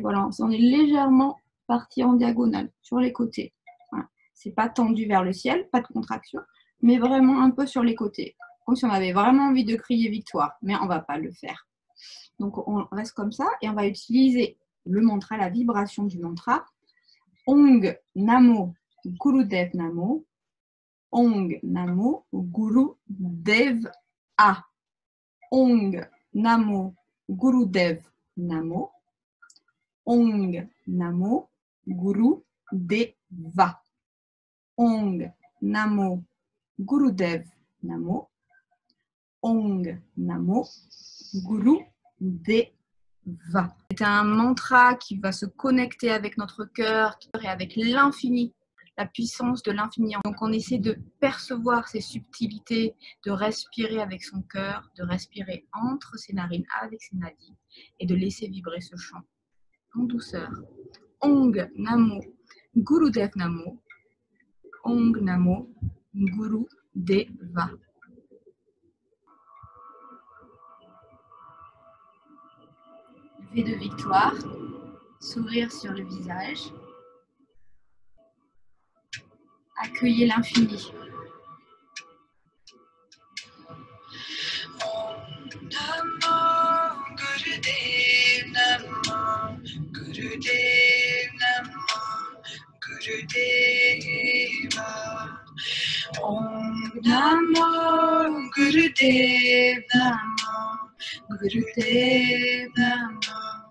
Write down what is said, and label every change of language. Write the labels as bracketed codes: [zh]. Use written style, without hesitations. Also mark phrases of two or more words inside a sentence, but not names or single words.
[fr] Voilà, on est légèrement parti en diagonale sur les côtés. Voilà. C'est pas tendu vers le ciel, pas de contraction, mais vraiment un peu sur les côtés. Comme si on avait vraiment envie de crier victoire, mais on ne va pas le faire. Donc on reste comme ça et on va utiliser le mantra, la vibration du mantra. [pa] ਓਂ ਨਮੋ ਗੁਰਦੇਵ ਨਮੋ. ਓਂ ਨਮੋ ਗੁਰਦੇਵ ਆ. ਓਂ ਨਮੋ ਗੁਰਦੇਵ ਨਮੋ. ਓਂ ਨਮੋ ਗੁਰਦੇਵਾ. ਓਂ ਨਮੋ ਗੁਰਦੇਵ ਨਮੋ. ਓਂ ਨਮੋ ਗੁਰਦੇਵਾ. [fr] C'est un mantra qui va se connecter avec notre cœur et avec l'infini, la puissance de l'infini. Donc on essaie de percevoir ces subtilités, de respirer avec son cœur, de respirer entre ses narines avec ses nadis et de laisser vibrer ce chant en douceur. [pa] ਓਂ ਨਮੋ ਗੁਰਦੇਵ ਨਮੋ. ਓਂ ਨਮੋ ਗੁਰਦੇਵਾ. [fr] et de victoire, sourire sur le visage. Accueillez l'infini. [pa] ਨਮੋ ਗੁਰਦੇਵ ਨਮੋ ਗੁਰਦੇਵ ਨਮੋ ਗੁਰਦੇਵਾ ਓਮ ਨਮੋ ਗੁਰਦੇਵ ਨਮੋ ਗੁਰਦੇਵ ਨਮੋ